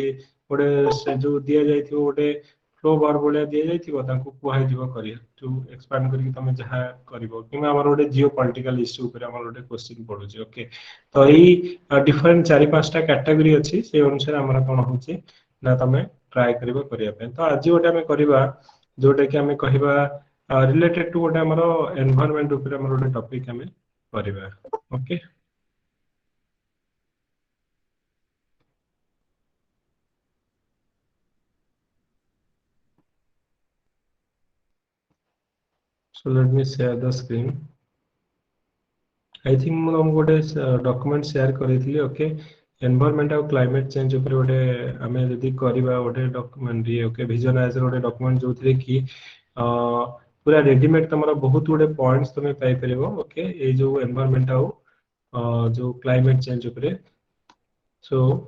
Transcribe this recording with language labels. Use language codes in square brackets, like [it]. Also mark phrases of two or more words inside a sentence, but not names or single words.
[or] ଗୋଟେ ସେ ଯୋଉ ଦିଆଯାଇଥିବ ଗୋଟେ [en] flow bar [or] ଭଳିଆ ଦିଆଯାଇଥିବ ତାଙ୍କୁ କୁହାଯିବ କରିବା ଯୋଉ ଏକ୍ସପାଣ୍ଡ କରିକି ତମେ ଯାହା କରିବ କିମ୍ବା ଆମର ଗୋଟେ [en] geo political issue [or] ଉପରେ ଆମର ଗୋଟେ କ୍ୱେଶ୍ଚିନ୍ ପଡୁଛି ଓକେ ତ ଏଇ ଡିଫରେଣ୍ଟ 4-5ଟା କ୍ୟାଟାଗୋରୀ ଅଛି ସେଇ ଅନୁସାରେ ଆମର କଣ ହଉଛି ନା ତମେ ଟ୍ରାଏ କରିବ କରିବା ପାଇଁ ତ ଆଜି ଗୋଟେ ଆମେ କରିବା ଯୋଉଟା କି ଆମେ କହିବା [en] related to [or] ଗୋଟେ ଆମର ଏନଭାୟରନମେଣ୍ଟ ଉପରେ ଆମର ଗୋଟେ ଟପିକ ଆମେ କରିବା ଓକେ [en] so let me share the screen I think [or] ମୁଁ ତମକୁ ଗୋଟେ [en] ଡକ୍ୟୁମେଣ୍ଟ [or] ସେୟାର କରିଥିଲି ଓକେ ଏନଭାୟରନମେଣ୍ଟ ଆଉ [en] climate change [or] ଉପରେ ଗୋଟେ ଆମେ ଯଦି କରିବା ଗୋଟେ ଡକ୍ୟୁମେଣ୍ଟ ଇଏ ଓକେ ଭିଜନାଇଜର ଗୋଟେ ଡକ୍ୟୁମେଣ୍ଟ ଯୋଉଥିରେ କି ପୁରା ରେଡିମେଡ ତମର ବହୁତ ଗୁଡେ ପଏଣ୍ଟସ ତମେ ପାଇପାରିବ ଓକେ ଏଇ ଯୋଉ ଏନଭାୟରନମେଣ୍ଟ ଆଉ ଯୋଉ [en] climate change [or] ଉପରେ ସୋ